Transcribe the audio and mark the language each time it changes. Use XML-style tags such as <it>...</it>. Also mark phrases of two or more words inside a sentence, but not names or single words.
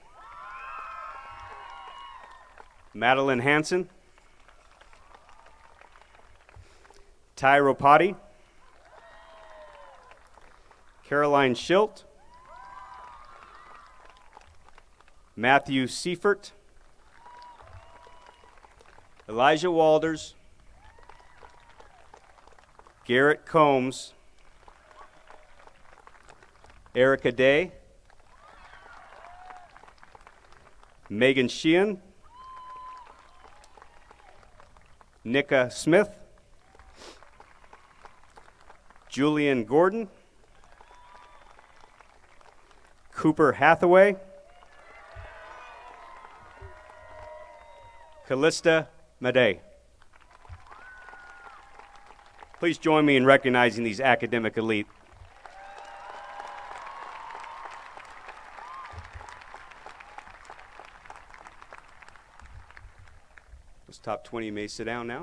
<en>Madeline Hansen, Ty Ropati, Caroline Schilt, Matthew Seifert, Elijah Walders, Garrett Combs, Erica Day, Megan Sheehan, Nika Smith, Julian Gordon, Cooper Hathaway, Callista Madej. Please join me in recognizing these academic elite. Those top 20 may sit down now.</en>